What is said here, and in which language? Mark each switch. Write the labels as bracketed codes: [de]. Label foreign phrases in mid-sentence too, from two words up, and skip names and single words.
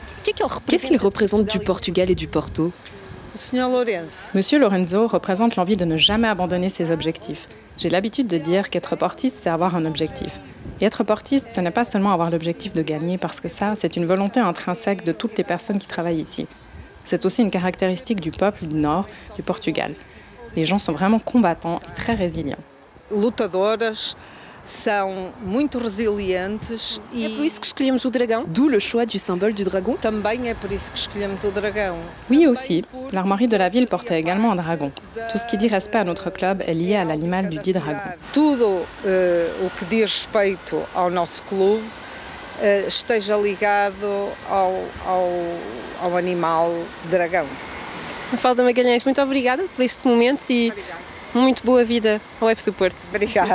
[fr] Qu'est-ce qu'il représente du Portugal et du Porto? [pt] O Sr. Lourenço. [fr] Monsieur Lorenzo représente l'envie de ne jamais abandonner ses objectifs. J'ai l'habitude de dire qu'être portiste, c'est avoir un objectif. Et être portiste, ce n'est pas seulement avoir l'objectif de gagner, parce que ça, c'est une volonté intrinsèque de toutes les personnes qui travaillent ici. C'est aussi une caractéristique du peuple du Nord, du Portugal. Les gens sont vraiment combattants et très résilients. [pt] Lutadoras são muito resilientes É por isso que escolhemos o dragão. [fr] D'où le choix du symbole du dragon. [pt] também é por isso que escolhemos o dragão. [fr] Oui aussi, l'armoirie de la ville portait également un dragon. Tout ce qui dit respect à notre club est lié à l'animal du dit dragon. [pt] Tudo o que diz respeito ao nosso clube esteja ligado ao animal dragão. Mafalda Magalhães, muito obrigada por este momento e muito boa vida ao FC Porto.